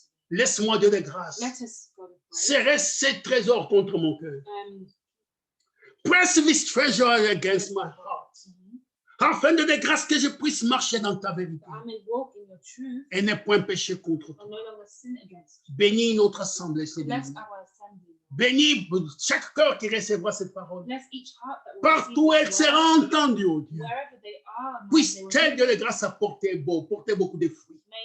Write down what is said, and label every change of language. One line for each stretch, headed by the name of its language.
French: Laisse-moi, Dieu de grâce, serrer ces trésors contre mon cœur.
English: Press this treasure against my heart.
French: Afin de grâce que je puisse marcher dans ta vérité et ne point pécher contre toi. Bénis notre assemblée, Seigneur. Bénis chaque cœur qui recevra cette parole. Partout où elle sera entendue, oh Dieu. Puisse-t-elle, Dieu de grâce, porter beaucoup de fruits.